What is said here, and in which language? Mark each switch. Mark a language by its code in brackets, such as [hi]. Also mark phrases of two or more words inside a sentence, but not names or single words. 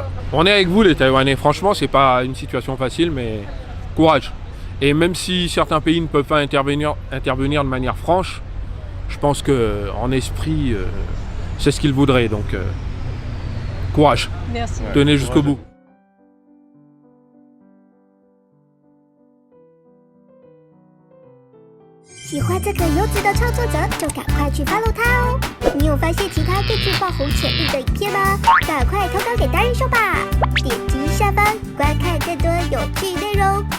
[fr] On est avec vous les Taïwanais, franchement c'est pas une situation facile mais courage. Et même si certains pays ne peuvent pas intervenir de manière franche, je pense qu'en esprit c'est ce qu'ils voudraient, donc courage. Merci. Tenez jusqu'au bout. [zh] 喜欢这个优质的创作者，就赶快去 follow 他哦！你有发现其他更具爆红潜力的影片吗？赶快投稿给达人秀吧！点击下方观看更多有趣内容。